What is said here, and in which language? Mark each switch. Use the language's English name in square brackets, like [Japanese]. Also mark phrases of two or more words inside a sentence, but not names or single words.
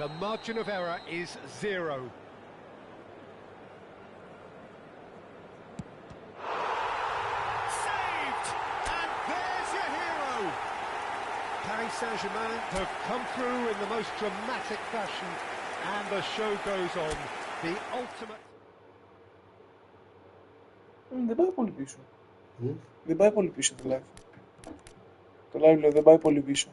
[English] The margin of error is 0. Saved! And there's your hero! Paris Saint-Germain have come through in the most dramatic fashion, and the show goes on. The ultimate... [Greek] Δεν πάει πολύ πίσω. Δεν πάει πολύ πίσω το live. Το live λέω δεν πάει πολύ πίσω.